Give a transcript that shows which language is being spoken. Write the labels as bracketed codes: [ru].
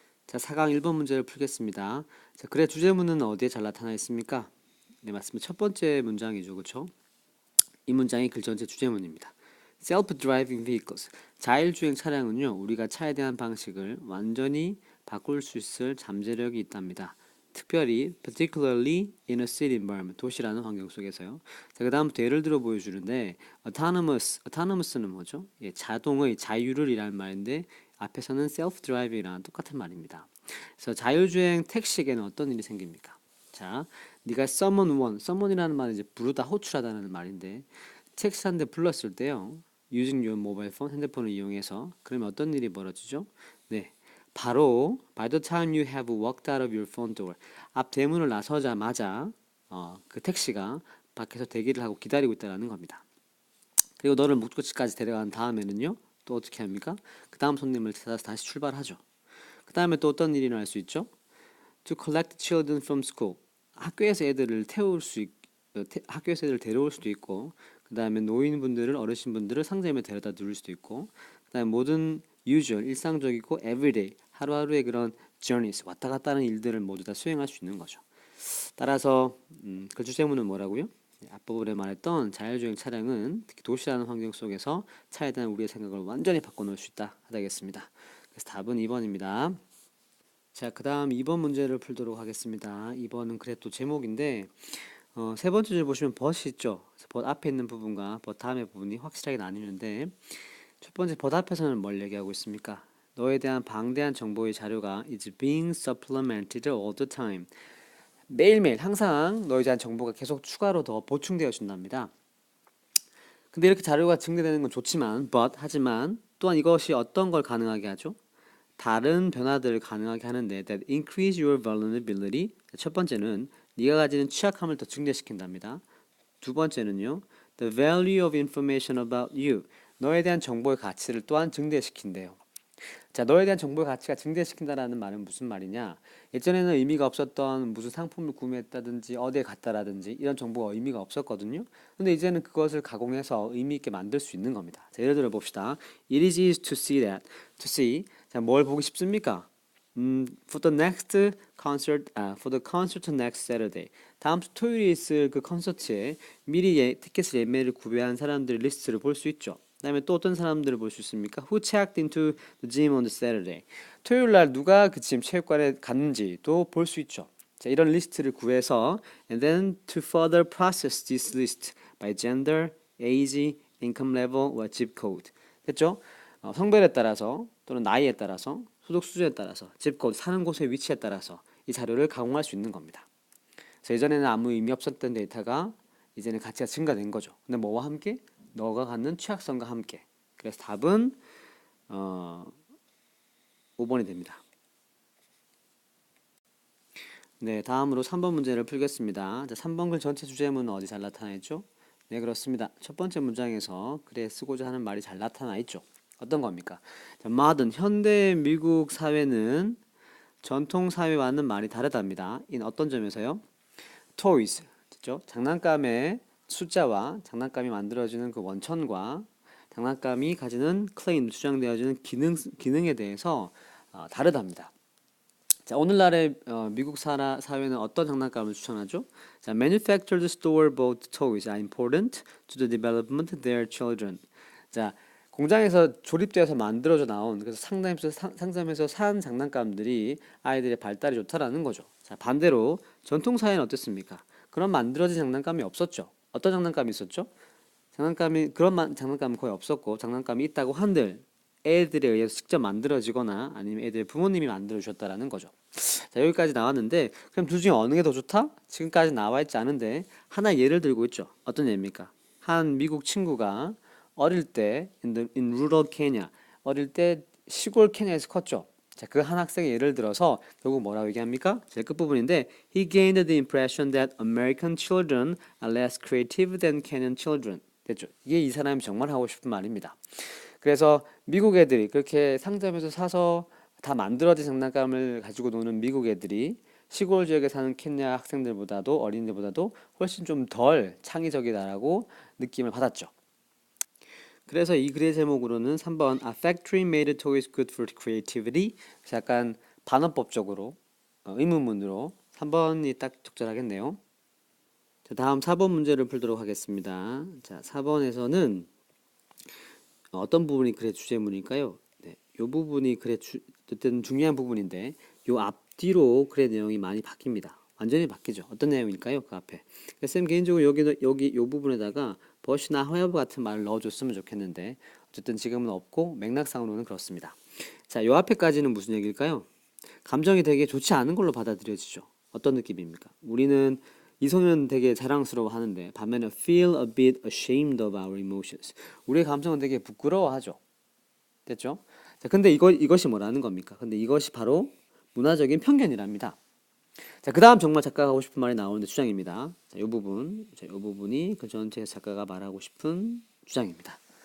[ko] 자, 4강 1번 문제를 풀겠습니다. 자, 글의 주제문은 어디에 잘 나타나 있습니까? 네, 맞습니다. 첫 번째 문장이죠. 그렇죠? 이 문장이 글 전체 주제문입니다. [en] Self-driving vehicles. [ko] 자율주행 차량은요, 우리가 차에 대한 방식을 완전히 바꿀 수 있을 잠재력이 있답니다. 특별히, [en] particularly in a city environment, [ko] 도시라는 환경 속에서요. 자, 그 다음부터 예를 들어 보여주는데, autonomous는 뭐죠? 예, 자동의 자율을 이라는 말인데, 앞에서는 self-drive이랑 똑같은 말입니다. 그래서 자율주행 택시에게는 어떤 일이 생깁니까? 자, 네가 summon이라는 말은 이제 부르다 호출하다는 말인데, 택시 한 대 불렀을 때요. [en] using your mobile phone, [ko] 핸드폰을 이용해서 그러면 어떤 일이 벌어지죠? 네. 바로 [en] by the time you have walked out of your phone door [ko] 앞 대문을 나서자마자 그 택시가 밖에서 대기를 하고 기다리고 있다는 겁니다. 그리고 너를 목적지까지 데려간 다음에는요. 또 어떻게 합니까? 그 다음 손님을 찾아서 다시 출발하죠. 그 다음에 또 어떤 일이 일어날 수 있죠? [en] To collect children from school. [ko] 학교에서 애들을 학교에서 애들을 데려올 수도 있고, 그 다음에 노인분들을, 어르신분들을 상점에 데려다 둘 수도 있고, 그 다음에 모든 usual, 일상적이고 everyday, 하루하루의 그런 journeys, 왔다 갔다 하는 일들을 모두 다 수행할 수 있는 거죠. 따라서 그 주제문은 뭐라고요? 앞부분에 말했던 자율주행 차량은 특히 도시라는 환경 속에서 차에 대한 우리의 생각을 완전히 바꿔놓을 수 있다 하겠습니다. 그래서 답은 2번입니다. 자, 그 다음 2번 문제를 풀도록 하겠습니다. 2번은 그래 또 제목인데 세 번째 줄 보시면 벗이 있죠. 벗 앞에 있는 부분과 벗 다음의 부분이 확실하게 나뉘는데 첫 번째 벗 앞에서는 뭘 얘기하고 있습니까? 너에 대한 방대한 정보의 자료가 [en] is being supplemented all the time. [ko] 매일매일 항상 너에 대한 정보가 계속 추가로 더 보충되어 준답니다. 근데 이렇게 자료가 증대되는 건 좋지만 하지만 또한 이것이 어떤 걸 가능하게 하죠? 다른 변화들을 가능하게 하는데 [en] that increase your vulnerability. [ko] 첫 번째는 네가 가지는 취약함을 더 증대시킨답니다. 두 번째는요. [en] The value of information about you. [ko] 너에 대한 정보의 가치를 또한 증대시킨대요. 자, 너에 대한 정보의 가치가 증대시킨다라는 말은 무슨 말이냐? 예전에는 의미가 없었던 무슨 상품을 구매했다든지 어디에 갔다라든지 이런 정보가 의미가 없었거든요. 근데 이제는 그것을 가공해서 의미 있게 만들 수 있는 겁니다. 자, 예를 들어 봅시다. [en] It is easy to see that. To see. [ko] 자, 뭘 보기 쉽습니까? [en] For the next for the concert next Saturday. [ko] 다음 주 토요일에 있을 그 콘서트에 미리 티켓을 예매를 구매한 사람들의 리스트를 볼 수 있죠. 그다음에 또 어떤 사람들을 볼 수 있습니까? [en] Who checked into the gym on the Saturday. [ko] 토요일 날 누가 그 짐 체육관에 갔는지도 볼 수 있죠. 자, 이런 리스트를 구해서 [en] and then to further process this list by gender, age, income level, or zip code. [ko] 됐죠? 성별에 따라서 또는 나이에 따라서 소득 수준에 따라서 집 코드 사는 곳의 위치에 따라서 이 자료를 가공할 수 있는 겁니다. 그래서 예전에는 아무 의미 없었던 데이터가 이제는 가치가 증가된 거죠. 근데 뭐와 함께? 너가 갖는 취약성과 함께. 그래서 답은 5번이 됩니다. 네, 다음으로 3번 문제를 풀겠습니다. 자, 3번 글 전체 주제문은 어디 잘 나타나 있죠? 네, 그렇습니다. 첫 번째 문장에서 글에 쓰고자 하는 말이 잘 나타나 있죠. 어떤 겁니까? 자, modern, 현대 미국 사회는 전통 사회와는 많이 다르답니다. 인 어떤 점에서요? toys, 그죠? 장난감의 숫자와 장난감이 만들어지는 그 원천과 장난감이 가지는 claim, 주장되어지는 기능에 대해서 다르답니다. 자, 오늘날의 미국 사회는 어떤 장난감을 추천하죠? [en] 자, manufactured store-bought toys are important to the development of their children. [ko] 자, 공장에서 조립되어서 만들어져 나온 그래서 상점에서 산 장난감들이 아이들의 발달이 좋다라는 거죠. 자, 반대로 전통 사회는 어땠습니까? 그런 만들어진 장난감이 없었죠. 어떤 장난감이 있었죠? 장난감은 거의 없었고 장난감이 있다고 한들 애들에 의해서 직접 만들어지거나 아니면 애들의 부모님이 만들어 주셨다라는 거죠. 자, 여기까지 나왔는데 그럼 둘 중에 어느 게 더 좋다? 지금까지 나와 있지 않은데 하나 예를 들고 있죠. 어떤 예입니까? 한 미국 친구가 어릴 때 [en] in rural Kenya [ko] 어릴 때 시골 케냐에서 컸죠. 자, 그 한 학생의 예를 들어서 결국 뭐라고 얘기합니까? 제일 끝부분인데 [en] he gained the impression that American children are less creative than Kenyan children. [ko] 됐죠? 이게 이 사람이 정말 하고 싶은 말입니다. 그래서 미국 애들이 그렇게 상점에서 사서 다 만들어진 장난감을 가지고 노는 미국 애들이 시골 지역에 사는 켄야 학생들보다도 어린이들보다도 훨씬 좀 덜 창의적이다라고 느낌을 받았죠. 그래서 이 글의 제목으로는 3번 [en] A factory made toys good for creativity. [ko] 그래서 약간 반어법적으로 의문문으로 3번이 딱 적절하겠네요. 자, 다음 4번 문제를 풀도록 하겠습니다. 자, 4번에서는 어떤 부분이 글의 주제문일까요? 네, 요 부분이 글의 어쨌든 중요한 부분인데 요 앞뒤로 글의 내용이 많이 바뀝니다. 완전히 바뀌죠. 어떤 내용일까요? 그 앞에. 쌤 개인적으로 여기 요 부분에다가 버시나 however 같은 말을 넣어줬으면 좋겠는데 어쨌든 지금은 없고 맥락상으로는 그렇습니다. 자, 요 앞에까지는 무슨 얘기일까요? 감정이 되게 좋지 않은 걸로 받아들여지죠. 어떤 느낌입니까? 우리는 이성은 되게 자랑스러워 하는데 반면에 [en] feel a bit ashamed of our emotions. [ko] 우리의 감정은 되게 부끄러워하죠. 됐죠? 자, 근데 이것이 뭐라는 겁니까? 근데 이것이 바로 문화적인 편견이랍니다. 자, 그 다음 정말 작가가 하고 싶은 말이 나오는데 주장입니다. 자, 요 부분이 그 전체에서 작가가 말하고 싶은 주장입니다.